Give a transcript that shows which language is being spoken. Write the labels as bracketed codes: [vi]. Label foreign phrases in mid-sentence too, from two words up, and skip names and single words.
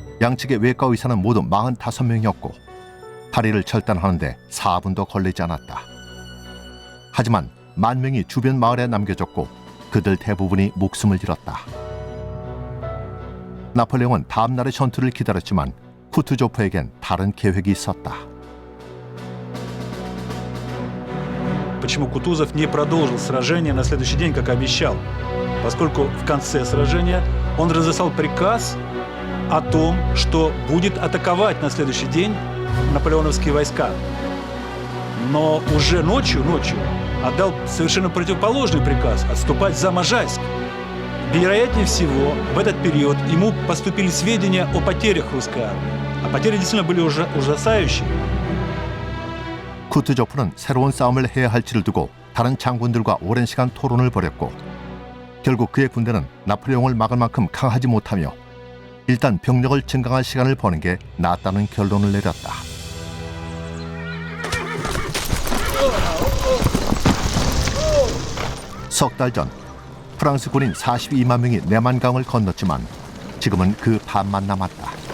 [ko] 양측의 외과 의사는 모두 45명이었고 파리를 철단하는데 4분도 걸리지 않았다. 하지만 10,000명이 주변 마을에 남겨졌고 그들 대부분이 목숨을 잃었다. 나폴레옹은 다음 날의 전투를 기다렸지만 쿠투조프에겐 다른 계획이 있었다. [ru] Почему Кутузов не продолжил сражение на следующий день, как обещал? Поскольку в конце сражения он разослал приказ о том, что будет атаковать на следующий день наполеоновские войска. Но уже ночью отдал совершенно противоположный приказ – отступать за Можайск. Вероятнее всего, в этот период ему поступили сведения о потерях русской армии. А потери действительно были уже ужасающие. [ko] 쿠투조프는 새로운 싸움을 해야 할지를 두고 다른 장군들과 오랜 시간 토론을 벌였고 결국 그의 군대는 나폴레옹을 막을 만큼 강하지 못하며 일단 병력을 증강할 시간을 버는 게 낫다는 결론을 내렸다. 석 달 전 프랑스 군인 42만 명이 내만강을 건넜지만 지금은 그 반만 남았다.